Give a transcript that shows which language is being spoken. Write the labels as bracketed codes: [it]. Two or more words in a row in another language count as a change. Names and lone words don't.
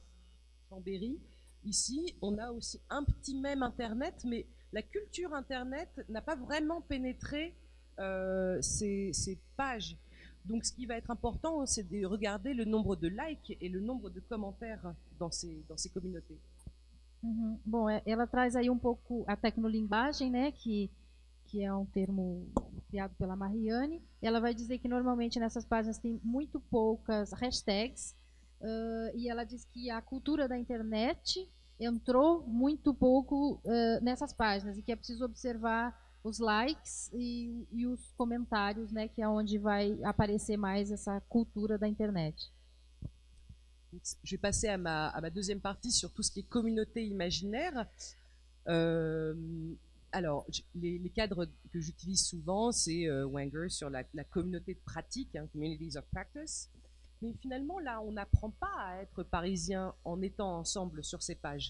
[fr] Chambéry, ici, on a aussi un petit mème internet, mais la culture internet n'a pas vraiment pénétré ces pages. Donc ce qui va être important, c'est de regarder le nombre de likes et le nombre de commentaires dans ces communautés. [pt] Bom, ela traz aí um pouco a tecnolinguagem, né, que é um termo criado pela Marianne. Ela vai dizer que normalmente nessas páginas tem muito poucas hashtags, e ela diz que a cultura da internet entrou muito pouco nessas páginas e que é preciso observar os likes e os comentários, né, que é onde vai aparecer mais essa cultura da internet. [fr] Je vais passer à ma deuxième partie sur tout ce qui est communauté imaginaire. Alors, les cadres que j'utilise souvent, c'est Wenger sur la communauté de pratique, hein, [en] Communities of Practice. [fr] Mais finalement, là, on n'apprend pas à être parisien en étant ensemble sur ces pages.